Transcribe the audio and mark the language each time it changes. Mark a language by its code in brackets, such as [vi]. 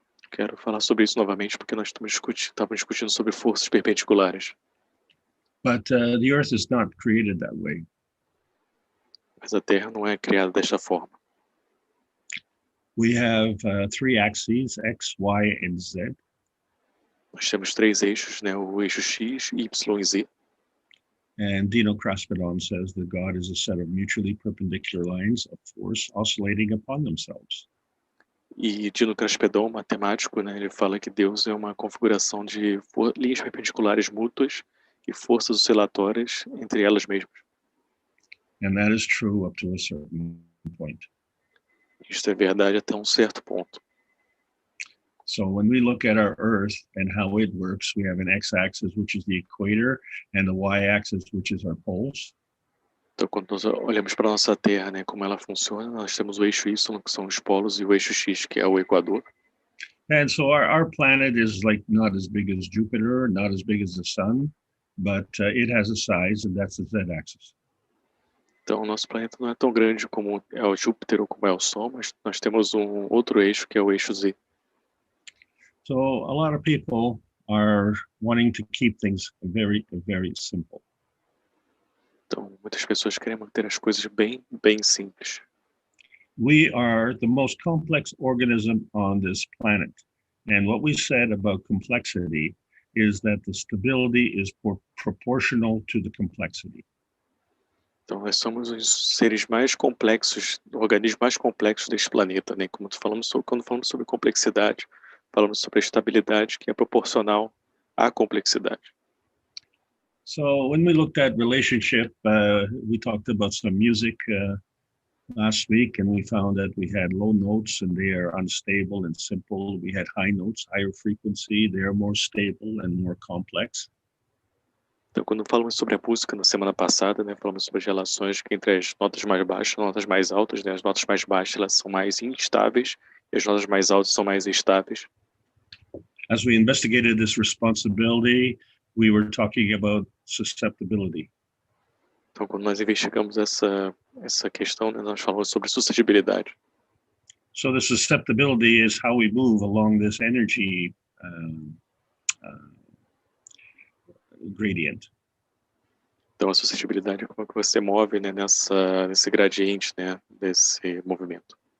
[pt] Quero falar sobre isso novamente porque nós estamos discutindo sobre forças perpendiculares. [en] But the Earth is not created that way. [pt] Mas a Terra não é criada desta forma. [en] We have 3 axes, X, Y, and Z. [pt] Nós temos 3 eixos, né? O eixo X, Y e Z. [en] And Dino Kraspedon says that God is a set of mutually perpendicular lines of force oscillating upon themselves. [pt] E Dino Kraspedon, matemático, né? Ele fala que Deus é uma configuração de linhas perpendiculares mútuas e forças oscilatórias entre elas mesmas. [en] And that is true up to a certain point. [pt] Isso é verdade até um certo ponto. [en] So when we look at our Earth and how it works, we have an x-axis, which is the equator, and the y-axis, which is our poles. [pt] Então, quando nós olhamos para a nossa Terra, né, como ela funciona, nós temos o eixo Y, que são os polos, e o eixo X, que é o equador. [en] And so our planet is like not as big as Jupiter, not as big as the sun, but it has a size, and that's the z-axis. [pt] Então, o nosso planeta não é tão grande como é o Júpiter ou como é o Sol, mas nós temos um outro eixo, que é o eixo Z. [en] So a lot of people are wanting to keep things very, very simple. [pt] Então, muitas pessoas querem manter as coisas bem, bem simples. [en] We are the most complex organism on this planet. And what we said about complexity is that the stability is proportional to the complexity. [pt] Então, nós somos os seres mais complexos, organismos mais complexos deste planeta, né? Quando falamos sobre complexidade, falamos sobre a estabilidade que é proporcional à complexidade. [en] So when we looked at relationship, we talked about some music last week, and we found that we had low notes and they are unstable and simple. We had high notes, higher frequency, they are more stable and more complex. [pt] Então, quando falamos sobre a música na semana passada, né, falamos sobre as relações entre as notas mais baixas e as notas mais altas, né? As notas mais baixas elas são mais instáveis e as notas mais altas são mais estáveis. [en] As we investigated this responsibility, we were talking about susceptibility. [pt] Então, quando nós investigamos essa questão, né, nós falamos sobre suscetibilidade. [en] So the susceptibility is how we move along this energy gradient. [pt] Então, a suscetibilidade é como é que você move, né, nesse gradiente, né, desse movimento.